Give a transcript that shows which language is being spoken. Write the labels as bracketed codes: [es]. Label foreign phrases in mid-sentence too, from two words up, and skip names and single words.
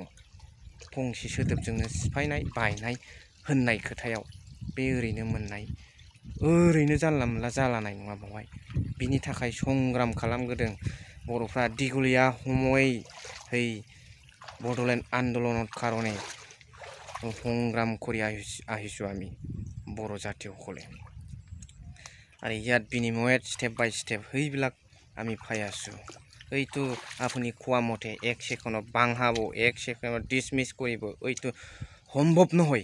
[brx] फंसे सोदोबजोंनो सिफायनाय बायनाय होननाय खोथायाव बे ओरैनो मोननाय ओरैनो जानला मोनला जालानाय नङा। बेवहाय बिनि थाखाय संग्राम खालामबोदों बर'फ्रा दिगलिया हमयै [as] হয় বড়ʼলেণ্ড আন্দোলনৰ কাৰণে সংগ্রাম কৰি আহিছোঁ আমি बर' জাতীয়সকলে। আৰু ইয়াত বিনিময়ত [en] step by step [as] সেইবিলাক আমি পাই আছোঁ। এইটো আপুনি কোৱা মতে এক ছেকেণ্ডত বাংহাব, এক ছেকেণ্ডত ডিছমিছ কৰিব, এইটো সম্ভৱ নহয়।